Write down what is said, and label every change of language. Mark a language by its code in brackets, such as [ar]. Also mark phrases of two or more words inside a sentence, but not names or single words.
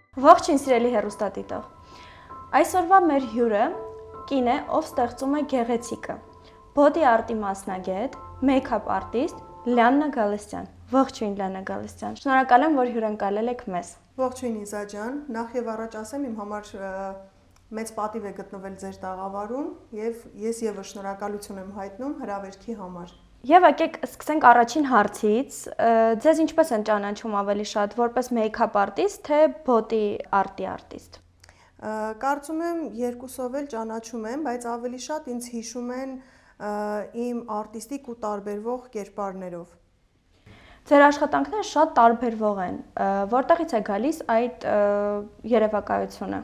[hy] Ողջույն սիրելի հեռուստադիտող։ Այսօրվա մեր հյուրը կին է, ով ստեղծում է գեղեցիկը։ [en] Body art-ի [hy] մասնագետ, [en] make-up artist [hy] Լիաննա Գալստյան։ Ողջույն Լիաննա Գալստյան։ Շնորհակալ եմ, որ հյուրընկալել եք մեզ։ Ողջույն Իզա ջան, նախ եւ առաջ ասեմ, իմ համար մեծ պատիվ է գտնվել ձեր տաղավարում եւ ես եւս շնորհակալություն եմ հայտնում հրավերքի համար։ Եվ եկեք սկսենք առաջին հարցից։ Ձեզ ինչպես են ճանաչում ավելի շատ, որպես [en] make-up artist, [hy] թե [en] body art-ի artist։ [hy] Կարծում եմ երկուսով էլ ճանաչում եմ, բայց ավելի շատ ինձ հիշում են իմ արտիստիկ ու տարբերվող կերպարներով։ Ձեր աշխատանքները շատ տարբերվող են։ Որտեղից է գալիս այդ երևակայությունը։